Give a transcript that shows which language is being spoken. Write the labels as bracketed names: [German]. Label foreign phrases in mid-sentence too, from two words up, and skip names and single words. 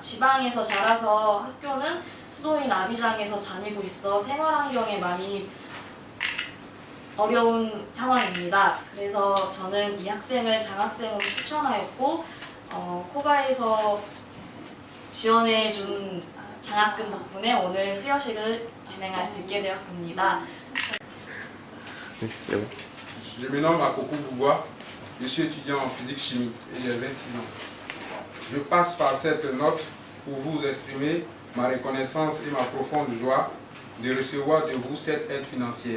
[Korean] 지방에서 자라서 학교는 수도인 아비장에서 다니고 있어 생활환경에 많이 어려운 상황입니다. 그래서 저는 이 학생을 장학생으로 추천하였고 코바에서 지원해준 장학금 덕분에 오늘 수여식을 진행할 수 있게 되었습니다. [French] Je me nomme Akoko Bouboua, je suis étudiant en physique-chimie et j'ai 26 ans. Je passe par cette note pour vous exprimer ma reconnaissance et ma profonde joie de recevoir de vous cette aide financière.